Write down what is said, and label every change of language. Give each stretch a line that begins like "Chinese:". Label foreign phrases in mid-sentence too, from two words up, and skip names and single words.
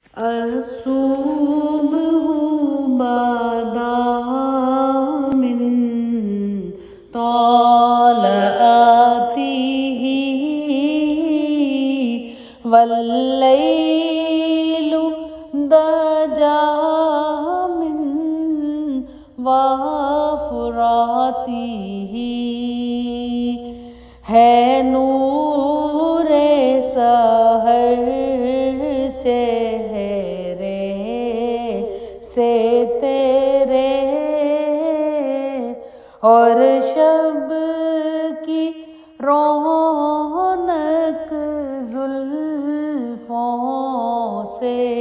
Arabic: الصبح بدا من طلعته والليل دجا من وفرته
Urdu: ہے نور سحر چہرے سے تیرے اور شب کی رونق زلفوں سے.